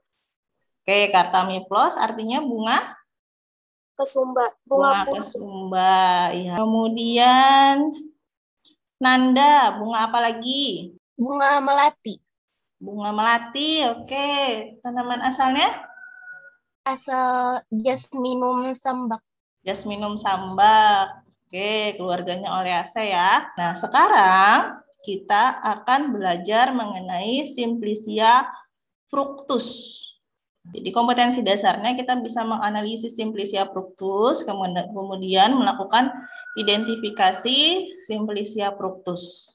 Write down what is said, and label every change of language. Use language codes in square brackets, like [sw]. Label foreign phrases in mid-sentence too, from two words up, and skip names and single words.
[id] Oke, Kartami floss artinya bunga Kesumba. bunga kesumba. Ya. Kemudian Nanda, bunga apa lagi? Bunga melati. Bunga melati, oke. Tanaman asalnya? Asal Jasminum sambak. Jasminum sambak. Oke, keluarganya Oleaceae ya. Nah, sekarang kita akan belajar mengenai Simplicia fructus. Jadi kompetensi dasarnya kita bisa menganalisis Simplicia fructus, kemudian melakukan identifikasi Simplicia fructus.